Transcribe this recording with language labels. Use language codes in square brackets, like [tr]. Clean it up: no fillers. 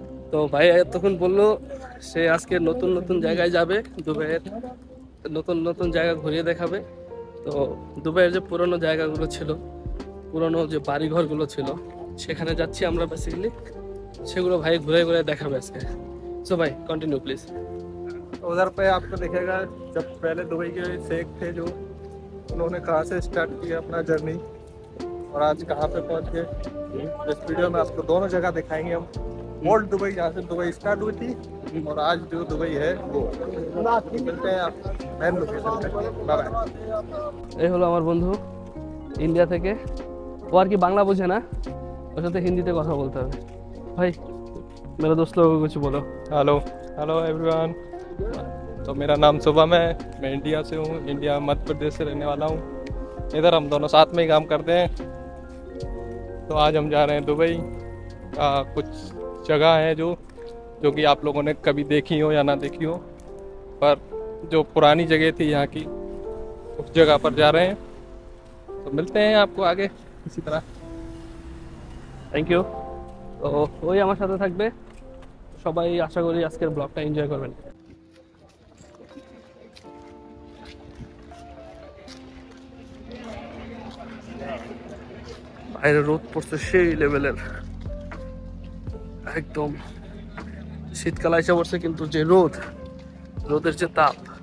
[bn] তো ভাই তখন বললো সে আজকে নতুন নতুন জায়গায় যাবে, দুবাইয়ের নতুন নতুন জায়গা ঘুরিয়ে দেখাবে। তো দুবাইয়ের যে পুরনো জায়গাগুলো ছিল, পুরনো যে বাড়িঘরগুলো ছিল, সেখানে যাচ্ছি আমরা বেসিক্যালি। সেগুলো ভাই ঘুরে ঘুরে দেখাবে আজকে। সো ভাই কন্টিনিউ প্লিজ। [hi] उधर पे आपको दिखेगा जब पहले दुबई के शेख थे जो, उन्होंने कहाँ से स्टार्ट किया अपना जर्नी और आज कहाँ पे पहुँच गए। इस वीडियो में आपको दोनों जगह दिखाएंगे हम। ओल्ड दुबई जहाँ से दुबई स्टार्ट हुई थी और आज जो दुबई है वो। मिलते हैं आप मेन लोकेशन पे। Bye bye. [bn] এই হলো আমার বন্ধু ইন্ডিয়া থেকে। ও আর কি বাংলা বোঝে না, ওর সাথে হিন্দিতে কথা বলতে হবে। [hi] ভাই मेरे दोस्त लोगों को कुछ बोलो। Hello hello everyone. तो मेरा नाम शुभम है, मैं इंडिया से हूँ, इंडिया मध्य प्रदेश से रहने वाला हूँ। इधर हम दोनों साथ में ही काम करते हैं। तो आज हम जा रहे हैं दुबई। कुछ जगह हैं जो कि आप लोगों ने कभी देखी हो या ना देखी हो, पर जो पुरानी जगह थी यहाँ की, उस जगह पर जा रहे हैं। तो मिलते हैं आपको आगे इसी तरह। [en] Thank you. [bn] তো ওই আমার সাথে থাকবে, সবাই আশা করি আজকের ব্লগটা এনজয় করবেন। বাইরে রোদ পড়ছে সেই লেভেলের, একদম শীতকাল এসে পড়ছে, কিন্তু যে রোদের যে তাপ।